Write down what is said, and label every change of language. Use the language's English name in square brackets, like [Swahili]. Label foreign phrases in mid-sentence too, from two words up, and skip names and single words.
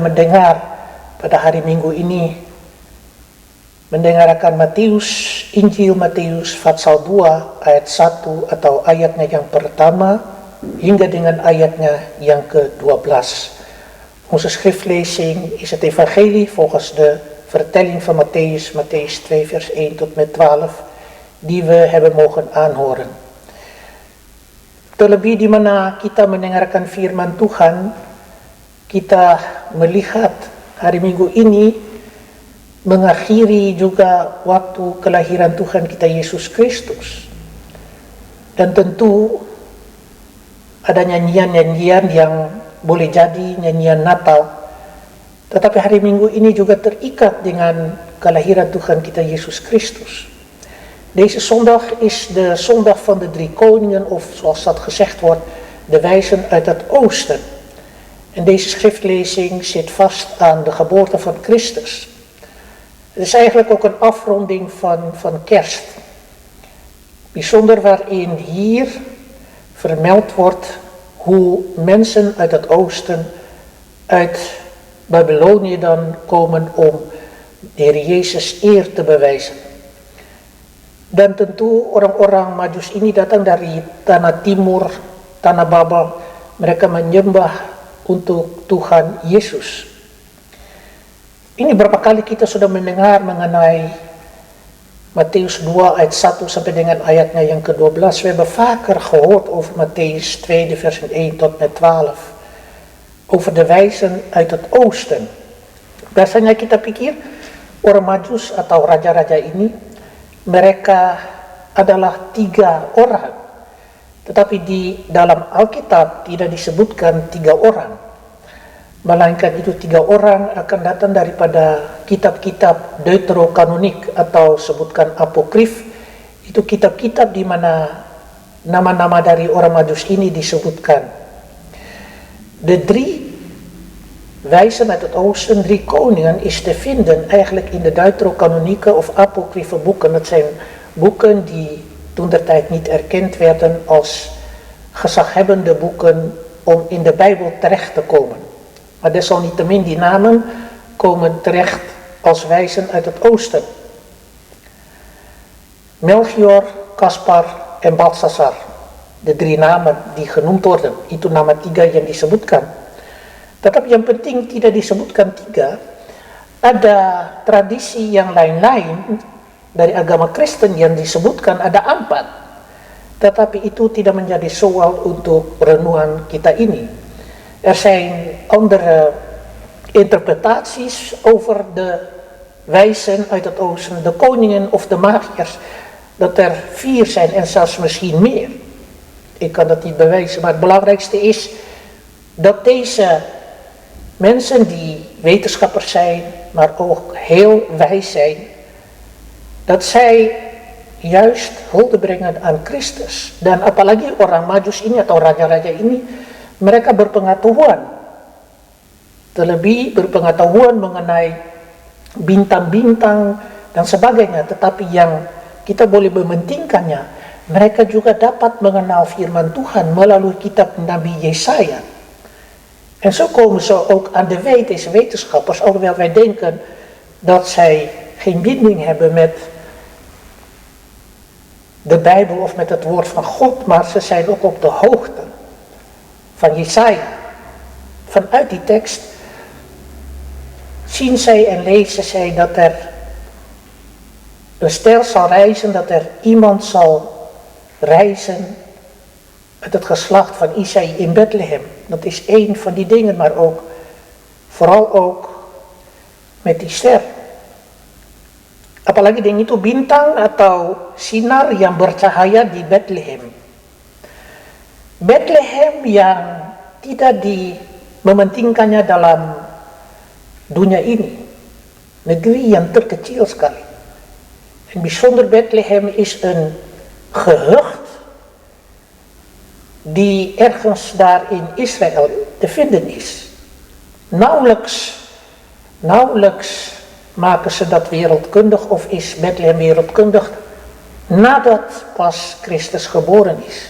[Indonesian] mendengar pada hari Minggu ini, mendengarkan Injil Matius pasal 2 ayat 1 atau ayatnya yang pertama hingga dengan ayatnya yang ke-12. [Dutch] Onze schriftlezing is het evangelie volgens de vertelling van Matthäus 2 vers 1 tot met 12 die we hebben mogen aanhoren. [Indonesian] Terlebih di mana kita mendengarkan firman Tuhan, kita melihat hari Minggu ini mengakhiri juga waktu kelahiran Tuhan kita Yesus Kristus. Dan tentu ada nyanyian-nyanyian yang boleh jadi nyanyian Natal, tetapi hari Minggu ini juga terikat dengan kelahiran Tuhan kita Yesus Kristus. [Dutch] Deze zondag is de zondag van de 3 koningen, of zoals dat gezegd wordt, de wijzen uit het oosten. En deze schriftlezing zit vast aan de geboorte van Christus. Het is eigenlijk ook een afronding van kerst. Bijzonder waarin hier vermeld wordt hoe mensen uit het oosten, uit Babylonië dan komen om de Heer Yesus eer te bewijzen. [Indonesian] Dan tentu orang-orang Majus ini datang dari tanah timur, tanah Babel. Mereka menyembah untuk Tuhan Yesus. Ini berapa kali kita sudah mendengar mengenai Mattheus 2 ayat 1 sampai dengan ayatnya yang ke-12. [Dutch] We hebben vaker gehoord over Mattheus 2 versen 1 tot met 12. Over de wijzen uit het oosten. [Indonesian] Biasanya kita pikir orang Majus atau raja-raja ini mereka adalah 3 orang. Tetapi di dalam Alkitab tidak disebutkan 3 orang. Melainkan itu 3 orang akan datang daripada kitab-kitab deuterokanonik atau sebutkan apokrif. Itu kitab-kitab di mana nama-nama dari orang Majus ini disebutkan. [Dutch] De 3 wijzen uit het oosten, 3 koningen, is te vinden eigenlijk in de deuterokanonieke of apocryfe boeken. Dat zijn boeken die toentertijd niet erkend werden als gezaghebbende boeken om in de Bijbel terecht te komen. Maar desalniettemin, die namen komen terecht als wijzen uit het oosten. Melchior, Kaspar en Balthasar. De 3 namen die genoemd worden. [Indonesian] Itu nama 3 yang disebutkan. Tetapi yang penting tidak disebutkan 3. Ada tradisi yang lain-lain dari agama Kristen yang disebutkan ada 4. Tetapi itu tidak menjadi soal untuk renungan kita ini. [Dutch] Er zijn andere interpretaties over de wijzen uit het oosten, de koningen of de magiërs. Dat er 4 zijn en zelfs misschien meer. Ik kan dat niet bewijzen, maar het belangrijkste is dat deze mensen die wetenschappers zijn, maar ook heel wijs zijn, dat zij juist hulde brengen aan Christus. [Indonesian] Dan apalagi orang Majus ini atau raja-raja ini, mereka berpengetahuan, terlebih berpengetahuan mengenai bintang-bintang dan sebagainya. Tetapi yang kita boleh mementingkannya, mereka juga dapat mengenal firman Tuhan melalui kitab Nabi Jesaja. [Dutch] En zo komen ze ook aan de deze wetenschappers, alhoewel wij denken dat zij geen binding hebben met de Bijbel of met het woord van God, maar ze zijn ook op de hoogte van Jesaja. Vanuit die tekst zien zij en lezen zij dat er een stel zal reizen, dat er iemand zal reizen uit het geslacht van Isaï in Bethlehem. Dat is één van die dingen, maar ook, vooral ook met die ster. [Indonesian] Apalagi dengan itu bintang atau sinar yang bercahaya di Bethlehem. Bethlehem yang tidak mementingkannya dalam dunia ini. Negeri yang terkecil sekali. [Dutch] En bijzonder Bethlehem is een gehucht die ergens daar in Israël te vinden is. Nauwelijks maken ze dat wereldkundig of is Bethlehem wereldkundig nadat pas Christus geboren is.